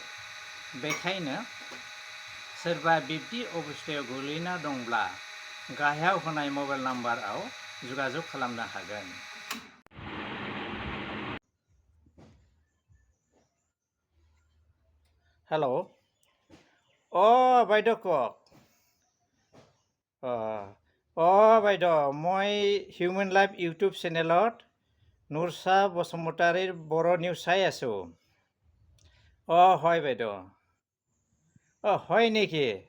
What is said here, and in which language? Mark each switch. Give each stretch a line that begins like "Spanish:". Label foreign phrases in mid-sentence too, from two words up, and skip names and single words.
Bodo: बेखायनो सोरबा बिब्दि अबस्थायाव गोग्लैना दंब्ला गाहायाव होनाय मबाइल नाम्बाराव जगाजग खालामनो हागोन।
Assamese: हेलौ, বাইদেউ কওক। বাইদেউ, মই হিউমেন লাইফ ইউটিউব চেনেলত নুৰছা বসুমতাৰীৰ বড়ো নিউজ চাই আছোঁ। হয় বাইদেউ। হয় নেকি?